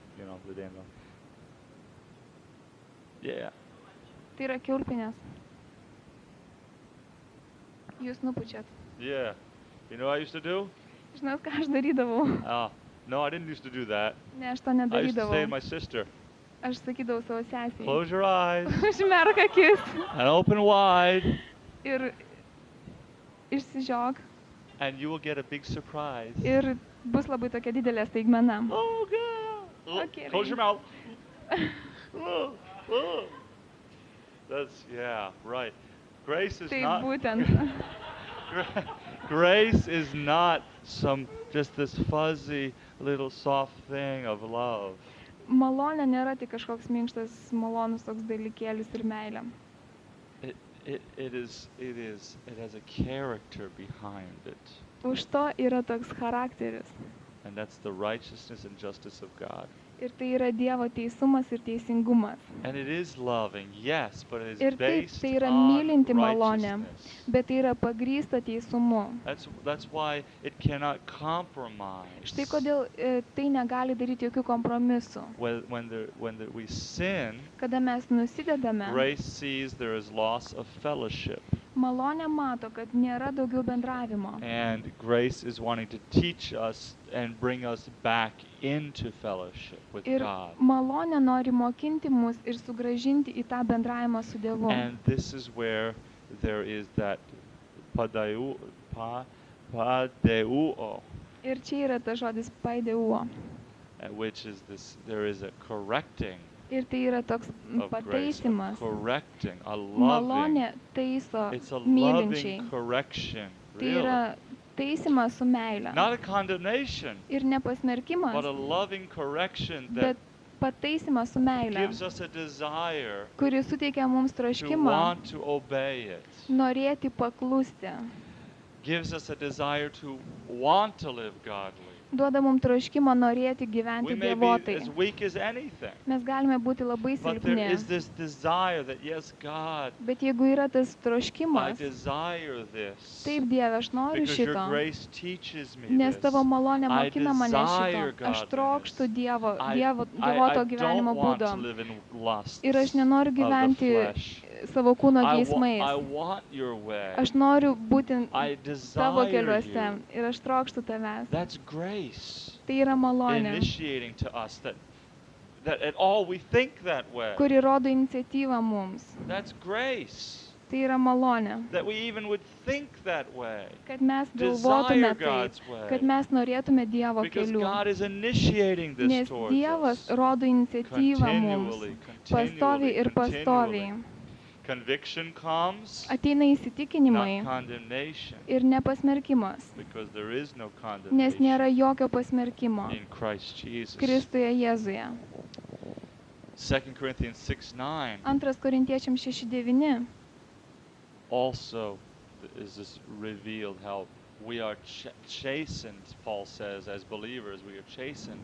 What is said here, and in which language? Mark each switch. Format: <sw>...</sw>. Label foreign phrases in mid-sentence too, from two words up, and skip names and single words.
<en>You know, the dandelion. Yeah.</en> <lt>Tai yra kiaulpienės. Jūs nupučiat.</lt> <en>Yeah. You know what I used to do?</en> <lt>Žinot, ką aš darydavau?</lt> <en>No, I didn't used to do that.</en> <lt>Ne, aš to</lt> <en>I used to say to</en> <lt>nedarydavau.</lt> <en>my sister,</en> <lt>Aš sakydavau savo sesiai.</lt> <en>close your eyes</en> <lt>Užmerk akis</lt> <en>and open wide</en> <lt>ir išsižiok</lt> <en>and you will get a big surprise.</en> <lt>ir bus labai tokia didelė staigmena.</lt> <en>Oh, God. Okay, Close your right. mouth. Oh. That's, yeah, right. Grace is</en> <lt>Tai</lt> <en>not...</en> <lt>būtent.</lt> <en>Grace is not just this fuzzy little soft thing of love.</en> <lt>Malonė nėra tik kažkoks minkštas, malonus toks dalykėlis ir meilė.</lt> <en>it has a character behind it.</en> <lt>Už to yra toks charakteris.</lt> <en>And that's the righteousness and justice of God.</en> <lt>Ir tai yra Dievo teisumas ir teisingumas.</lt> <en>And it is loving, yes, but it</en> <lt>Ir</lt> <en>is</en> <lt>taip,</lt> <en>based</en> <lt>tai yra</lt> <en>on</en> <lt>mylinti malonė,</lt> <en>righteousness.</en> <lt>bet tai yra pagrįsta teisumu.</lt> <en>That's why it cannot compromise.</en> <lt>Štai kodėl tai negali daryti jokių kompromisų.</lt> <en>When we sin,</en> <lt>Kada mes nusidedame,</lt> <en>grace sees there is loss of fellowship.</en> <lt>malonė mato, kad nėra daugiau bendravimo.</lt> <en>And grace is wanting to teach us and bring us back into fellowship with</en> <lt>Ir</lt> <en>God.</en> <lt>malonė nori mokinti mus ir sugrąžinti į tą bendravimą su Dievu.</lt> <en>And this is where there is that padeuo.</en> <lt>Ir čia yra tas žodis paideuo.</lt> <en>Which is this, there is a correcting</en> <lt>Ir tai yra toks</lt> <en>of grace, a</en> <lt>pataisimas.</lt> <en>correcting, a</en> <lt>Malonė</lt> <en>loving,</en> <lt>taiso</lt> <en>it's a</en> <lt>mylinčiai.</lt> <en>loving correction,</en> <lt>Tai</lt> <en>really.</en> <lt>yra taisimas su meile.</lt> <en>Not a condemnation,</en> <lt>Ir nepasmerkimas,</lt> <en>but a loving correction</en> <lt>bet</lt> <en>that</en> <lt>pataisimas su meile,</lt> <en>gives us a desire</en> <lt>kuris suteikia mums</lt> <en>to</en> <lt>troškimą</lt> <en>want to obey it.</en> <lt>norėti paklusti.</lt> <en>Gives us a desire to want to live godly.</en> <lt>Duoda mums troškimą norėti</lt> <en>We</en> <lt>gyventi</lt> <en>may be</en> <lt>dievotai.</lt> <en>as weak as anything,</en> <lt>Mes galime būti labai</lt> <en>but there</en> <lt>silpni.</lt> <en>is this desire that, yes, God,</en> <lt>Bet jeigu yra tas</lt> <en>I</en> <lt>troškimas,</lt> <en>desire this.</en> <lt>taip Dieve, aš noriu</lt> <en>Because your</en> <lt>šito,</lt> <en>grace teaches me</en> <lt>nes</lt> <en>this.</en> <lt>tavo malonė</lt> <en>I</en> <lt>mokina mane</lt> <en>desire</en> <lt>šito. Aš</lt> <en>godliness.</en> <lt>trokštu</lt> <en>I</en> <lt>dievoto gyvenimo</lt> <en>don't want</en> <lt>būdo.</lt> <en>to live in lusts</en> <lt>Ir aš nenoriu</lt> <en>of the</en> <lt>gyventi</lt> <en>flesh.</en> <lt>savo kūno</lt> <en>I</en> <lt>geismais.</lt> <en>want your way.</en> <lt>Aš noriu būti</lt> <en>I</en> <lt>tavo</lt> <en>desire</en> <lt>keliuose</lt> <en>you.</en> <lt>ir aš trokštu tavęs.</lt> <en>That's grace</en> <lt>Tai yra malonė,</lt> <en>initiating to us that at all we think that way.</en> <lt>kuri rodo iniciatyvą mums.</lt> <en>That's grace</en> <lt>Tai yra malonė,</lt> <en>that we even would think that way.</en> <lt>kad mes</lt> <en>Desire</en> <lt>galvotume taip,</lt> <en>God's way.</en> <lt>kad mes norėtume Dievo</lt> <en>Because</en> <lt>kelių.</lt> <en>God is initiating this</en> <lt>Nes</lt> <en>towards</en> <lt>Dievas</lt> <en>us.</en> <lt>rodo iniciatyvą mums.</lt> <en>Continually,</en> <lt>Pastoviai ir pastoviai.</lt> <en>Conviction comes,</en> <lt>Ateina</lt> <en>not</en> <lt>įsitikinimai</lt> <en>condemnation,</en> <lt>ir nepasmerkimas,</lt> <en>because there is no</en> <lt>nes nėra</lt> <en>condemnation</en> <lt>jokio pasmerkimo</lt> <en>in Christ Jesus.</en> <lt>Kristuje Jėzuje.</lt> <en>2 Corinthians 6:9</en> <lt>2 Korintiečiams 6:9.</lt> <en>also is this revealed how we are chastened, Paul says, as believers, we are chastened.</en>